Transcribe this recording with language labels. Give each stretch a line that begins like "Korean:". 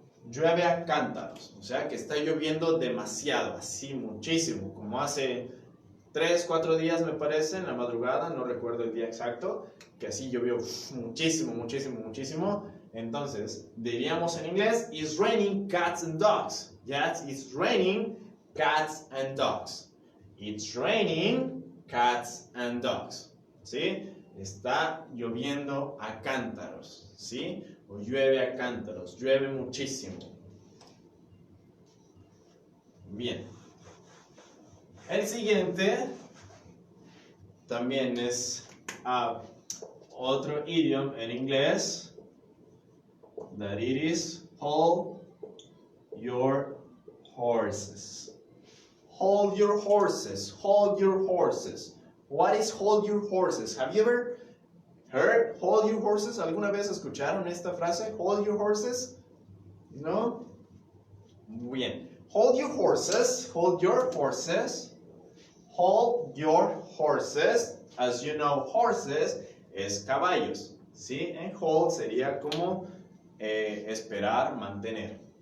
Spanish: Llueve a cántaros. O sea que está lloviendo demasiado, así muchísimo, como hace 3, 4 días me parece, en la madrugada, no recuerdo el día exacto, que así llovió muchísimo, muchísimo, muchísimo. Entonces, diríamos en inglés,
English: it's raining cats and dogs. Yes, it's raining cats and dogs. It's raining cats and dogs.
Spanish: ¿Sí? Está lloviendo a cántaros. ¿Sí? O llueve a cántaros, llueve muchísimo. Bien. El siguiente también es otro idioma en inglés.
English: That it is hold your horses. Hold your horses. Hold your horses. What is hold your horses? Have you ever heard hold your horses?
Spanish: ¿Alguna vez escucharon esta frase?
English: Hold your horses?
Spanish: ¿No? Bien.
English: Hold your horses. Hold your horses. Hold your horses. As you know, horses
Spanish: es caballos. ¿Sí? En hold sería como esperar, mantener.